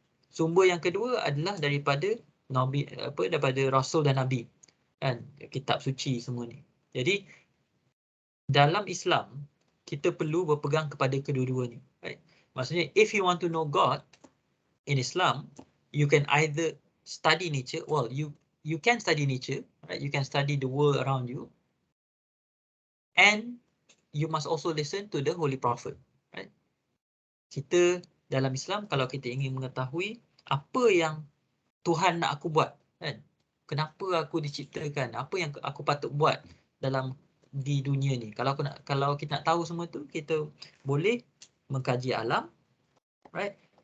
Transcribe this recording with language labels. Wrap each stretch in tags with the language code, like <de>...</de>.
<ms>Sumber yang kedua adalah daripada Nabi, daripada Rasul dan Nabi, kan? Kitab suci semua ni. Jadi dalam Islam kita perlu berpegang kepada kedua-dua ni, right?</ms> <en>Maksudnya if you want to know God in Islam, you can either study nature, you can study nature, right? You can study the world around you, and you must also listen to the Holy Prophet, right?</en> <ms>Kita dalam Islam, kalau kita ingin mengetahui apa yang Tuhan nak aku buat, kan? Kenapa aku diciptakan? Apa yang aku patut buat di dunia ni? Kalau kita nak tahu semua tu, kita boleh mengkaji alam, right?</ms>